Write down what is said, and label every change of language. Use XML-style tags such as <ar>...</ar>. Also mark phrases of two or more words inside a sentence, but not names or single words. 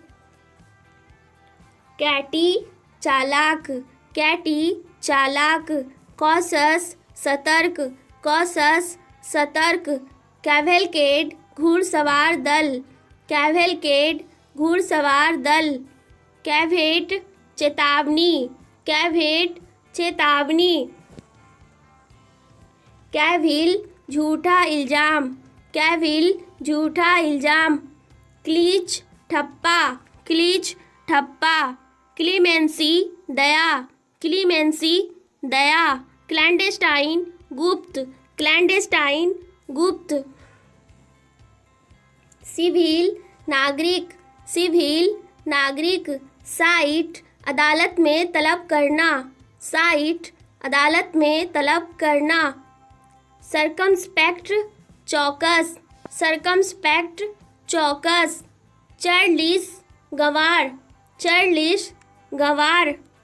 <hi>कैटी चालाक, कैटी चालाक। कॉसस सतर्क, कॉसस सतर्क। कैवेलकेड घुड़सवार दल, कैवेलकेड घुड़सवार दल। कैवेट चेतावनी, कैवेट चेतावनी। कैविल झूठा इल्ज़ाम, कैविल झूठा इल्ज़ाम, क्लीच ठप्पा, क्लीच ठप्पा, क्लीमेंसी दया, क्लीमेंसी दया, क्लैंडेस्टाइन गुप्त, क्लैंडेस्टाइन गुप्त, सिविल नागरिक, सिविल नागरिक, साइट अदालत में तलब करना, साइट अदालत में तलब करना, सर्कमस्पेक्ट चौकस, सर्कमस्पेक्ट चौकस, चार्लिस गवार, चार्लिस गवार,</hi>